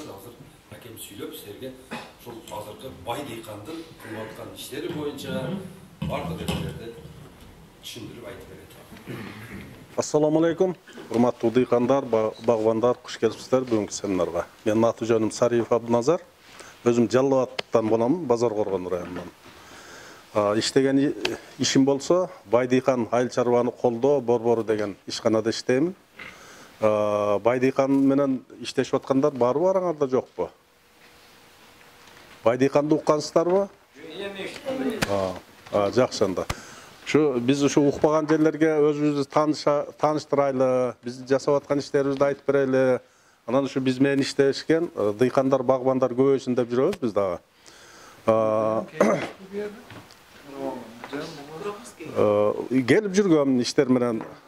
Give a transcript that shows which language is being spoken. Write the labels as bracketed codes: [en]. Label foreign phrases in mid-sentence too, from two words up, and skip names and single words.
[ky] Азыр акем сүйлөп силерге ушул азыркы Байдыйкандын кылып аткан иштери боюнча бардык нерселерди түшүндүрүп айтып берет. [ar] السلام عليكم. [ky] Урматтуу дыйкандар, багбандар, куш келипсиздер бүгүнкү семинарга. Менин аты жөнүм Сариев Абдиназар. Өзүм Жалал Абадтан боламын, Базар Коргон районунан. Иштеген ишим болсо Байдыйкан айыл чарбаны колдоо борбору деген ишканада иштейм. Байдыйкан менен иштешип аткандар барбы, бараңарда жокпу? Байдыйканды уккансыздарбы? Жакшы анда. Биз шу укпаган жерлерге өзүбүздү тааныштырайлы, биз жасап аткан иштерибизди айтып берели. Анан ушу биз менен иштешкен дыйкандар, багбандар көбөйсүн деп жүрөбүз биз дагы. Gelip жүргөмүн иштер менен.